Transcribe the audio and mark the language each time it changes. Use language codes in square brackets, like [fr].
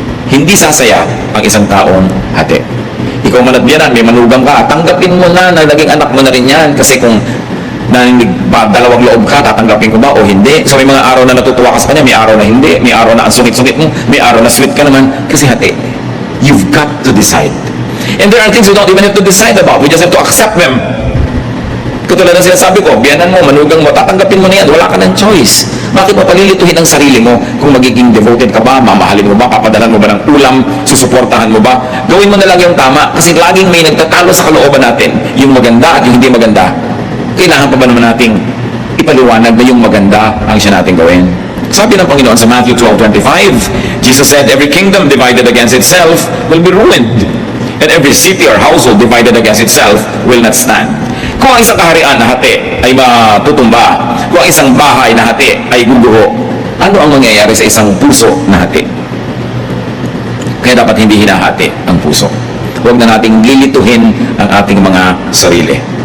[tl] Hindi sasaya ang isang taong hati. Ikaw man at biyanan, may manugang ka, tanggapin mo na naging anak mo na rin yan. Kasi kung dalawang loob ka, tatanggapin ko ba o hindi? So may mga araw na natutuwa ka sa kanya, may araw na hindi, may araw na ang sungit-sungit mo, may araw na sweet ka naman, kasi hati. [en] You've got to decide. And there are things we don't even have to decide about. We just have to accept them. [tl] Katulad ng sinasabi ko, biyanan mo, manugang mo, tatanggapin mo na yan, wala ka ng choice. Bakit mo palilituhin ang sarili mo kung magiging devoted ka ba, mamahalin mo ba, papadalan mo ba ng ulam, susuportahan mo ba? Gawin mo na lang yung tama kasi laging may nagtatalo sa kalooban natin, yung maganda at yung hindi maganda. Kailangan pa ba naman nating ipaliwanag na yung maganda ang siya nating gawin? Sabi ng Panginoon sa [en] Matthew 12:25, Jesus said, every kingdom divided against itself will be ruined. And every city or household divided against itself will not stand. [tl] Kung ang isang kaharian na hati ay matutumba, kung ang isang bahay na hati ay guguho, ano ang mangyayari sa isang puso na hati? Kaya dapat hindi hinahati ang puso. Huwag na nating lilituhin ang ating mga sarili.